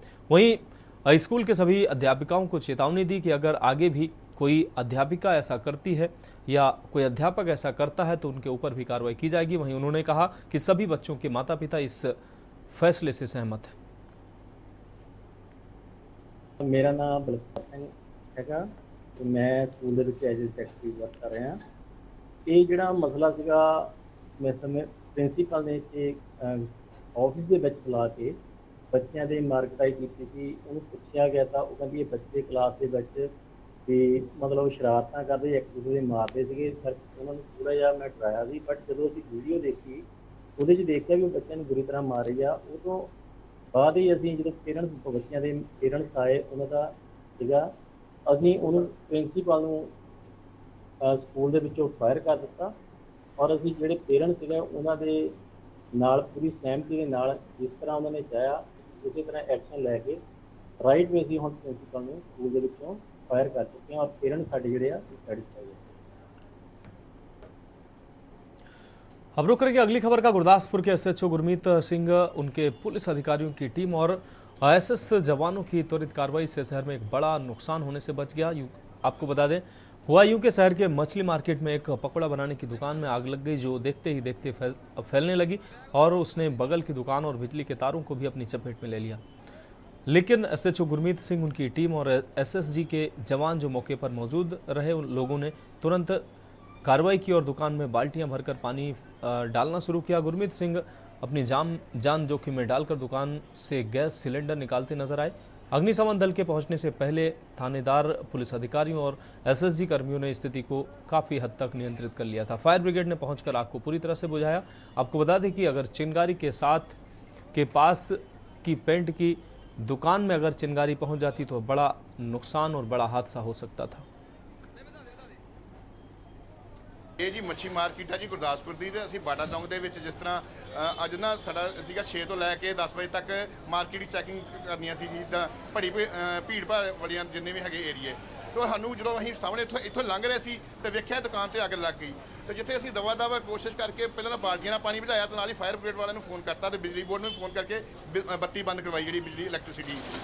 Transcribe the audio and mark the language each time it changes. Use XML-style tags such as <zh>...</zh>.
<hi>वहीं स्कूल के सभी अध्यापिकाओं को चेतावनी दी कि अगर आगे भी कोई अध्यापिका ऐसा करती है या कोई अध्यापक ऐसा करता है तो उनके ऊपर भी कार्रवाई की जाएगी। वहीं उन्होंने कहा कि सभी बच्चों के माता पिता इस फैसले से सहमत हैं। मेरा नाम बलकार सिंह हैगा</hi> <pa>ਤੇ ਮੈਂ ਸਕੂਲ ਦੇ ਵਿੱਚ ਐਜ਼ ਸੈਕਟਰੀ ਵਰਕ ਕਰ ਰਿਹਾ। ਇਹ ਜਿਹੜਾ ਮਸਲਾ ਸੀਗਾ ਮੈਂ ਸਮੇਂ ਪ੍ਰਿੰਸੀਪਲ ਨੇ ਤੇ ਆਫਿਸ ਦੇ ਵਿੱਚ ਬੁਲਾ ਕੇ ਬੱਚਿਆਂ ਦੇ ਮਾਰਕਟਾਈ ਕੀਤੀ ਸੀ। ਉਹਨੂੰ ਪੁੱਛਿਆ ਗਿਆ ਤਾਂ ਉਹ ਕਹਿੰਦੀ ਇਹ ਬੱਚੇ ਕਲਾਸ ਦੇ ਵਿੱਚ ਤੇ ਮਤਲਬ ਸ਼ਰਾਰਤਾਂ ਕਰਦੇ ਇੱਕ ਦੂਜੇ ਦੇ ਮਾਰਦੇ ਸੀਗੇ। ਸਰ ਉਹਨਾਂ ਨੂੰ ਥੋੜ੍ਹਾ ਜਿਹਾ ਮੈਂ ਡਰਾਇਆ ਸੀ, ਬਟ ਜਦੋਂ ਅਸੀਂ ਵੀਡੀਓ ਦੇਖੀ ਉਹਦੇ 'ਚ ਦੇਖਿਆ ਵੀ ਉਹ ਬੱਚਿਆਂ ਨੂੰ ਬੁਰੀ ਤਰ੍ਹਾਂ ਮਾਰ ਰਹੀ ਆ। ਉਹ ਤੋਂ ਬਾਅਦ ਹੀ ਅਸੀਂ ਜਦੋਂ ਪੇਰੈਂਟਸ ਬੱਚਿਆਂ ਦੇ ਪੇਰੈਂਟਸ ਆਏ ਉਹਨਾਂ ਦਾ ਸੀਗਾ ਅਸੀਂ ਉਹਨੂੰ ਪ੍ਰਿੰਸੀਪਲ ਨੂੰ ਸਕੂਲ ਦੇ ਵਿੱਚੋਂ ਫਾਇਰ ਕਰ ਦਿੱਤਾ ਔਰ ਅਸੀਂ ਜਿਹੜੇ ਪੇਰੈਂਟਸ ਸੀਗੇ ਉਹਨਾਂ ਦੇ ਨਾਲ ਪੂਰੀ ਸਹਿਮਤੀ ਦੇ ਨਾਲ ਜਿਸ ਤਰ੍ਹਾਂ ਉਹਨਾਂ ਨੇ ਚਾਹਿਆ ਉਸੇ ਤਰ੍ਹਾਂ ਐਕਸ਼ਨ ਲੈ ਕੇ ਰਾਈਟ ਵੇ ਅਸੀਂ ਹੁਣ ਪ੍ਰਿੰਸੀਪਲ ਨੂੰ ਸਕੂਲ ਦੇ ਵਿੱਚੋਂ</pa> <hi>फायर कर चुके हैं और पेरेंट्स साढ़े जोड़े सेटिस्फाई है। अब रुक रही अगली खबर का। गुरदासपुर के एसएचओ गुरमीत सिंह, उनके पुलिस अधिकारियों की टीम और एसएस जवानों की त्वरित कार्रवाई से शहर में एक बड़ा नुकसान होने से बच गया। आपको बता दें हुआ यूं कि शहर के मछली मार्केट में एक पकौड़ा बनाने की दुकान में आग लग गई, जो देखते ही देखते फैलने लगी और उसने बगल की दुकान और बिजली के तारों को भी अपनी चपेट में ले लिया। लेकिन एसएचओ गुरमीत सिंह, उनकी टीम और एसएसजी के जवान जो मौके पर मौजूद रहे, उन लोगों ने तुरंत कार्रवाई की और दुकान में बाल्टियां भरकर पानी डालना शुरू किया। गुरमीत सिंह अपनी जान जोखिम में डालकर दुकान से गैस सिलेंडर निकालते नजर आए। अग्निशमन दल के पहुंचने से पहले थानेदार, पुलिस अधिकारियों और एसएसजी कर्मियों ने स्थिति को काफी हद तक नियंत्रित कर लिया था। फायर ब्रिगेड ने पहुंचकर आग को पूरी तरह से बुझाया। आपको बता दें कि अगर चिंगारी के पास की पेंट की दुकान में अगर चिंगारी पहुंच जाती तो बड़ा नुकसान और बड़ा हादसा हो सकता था।</hi> <pa>ਇਹ ਜੀ ਮੱਛੀ ਮਾਰਕੀਟ ਹੈ ਜੀ ਗੁਰਦਾਸਪੁਰ ਦੀ ਤੇ ਅਸੀਂ ਬਾਟਾ ਚੌਂਕ ਦੇ ਵਿੱਚ ਜਿਸ ਤਰ੍ਹਾਂ ਅੱਜ ਨਾ ਸਾਡਾ ਸੀਗਾ 6 ਤੋਂ ਲੈ ਕੇ 10 ਵਜੇ ਤੱਕ ਮਾਰਕੀਟ ਦੀ ਚੈਕਿੰਗ ਕਰਨੀਆਂ ਸੀ ਜੀ ਤਾਂ ਭੀੜ ਭਾੜ ਵਾਲੀਆਂ ਜਿੰਨੇ ਵੀ ਹੈਗੇ ਏਰੀਏ तो ਸਾਨੂੰ ਜਦੋਂ ਅਸੀਂ ਸਾਹਮਣੇ ਇੱਥੋਂ ਲੰਘ ਰਹੇ ਸੀ ਤੇ ਵੇਖਿਆ ਦੁਕਾਨ ਤੇ ਅੱਗ ਲੱਗ ਗਈ ਤੇ ਜਿੱਥੇ ਅਸੀਂ ਦਵਾ ਕੋਸ਼ਿਸ਼ ਕਰਕੇ ਪਹਿਲਾਂ ਤਾਂ ਬਾਲਟੀਆਂ ਨਾਲ ਪਾਣੀ ਭਜਾਇਆ ਤੇ ਨਾਲ ਹੀ ਫਾਇਰ ਬ੍ਰਿਗੇਡ ਵਾਲਿਆਂ ਨੂੰ ਫੋਨ ਕਰਤਾ ਤੇ ਬਿਜਲੀ ਬੋਰਡ ਨੂੰ ਫੋਨ ਕਰਕੇ ਬੱਤੀ ਬੰਦ ਕਰਵਾਈ ਜਿਹੜੀ ਬਿਜਲੀ ਇਲੈਕਟ੍ਰਿਸਿਟੀ</pa>